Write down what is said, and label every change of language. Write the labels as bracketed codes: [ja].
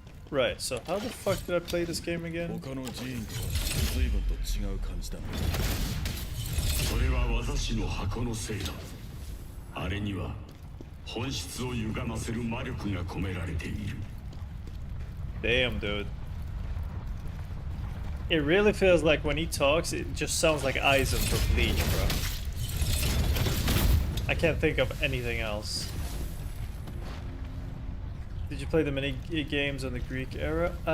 [en] Right, so how the fuck did I play this game again? [ja] 他の寺院とは随分と違う感じだな。それは私の箱のせいだ。あれには本質を歪ませる魔力が込められている。 [en] Damn, dude. It really feels like when he talks, it just sounds like Aizen from Bleach, bro. I can't think of anything else. Did you play the mini games in the Greek era?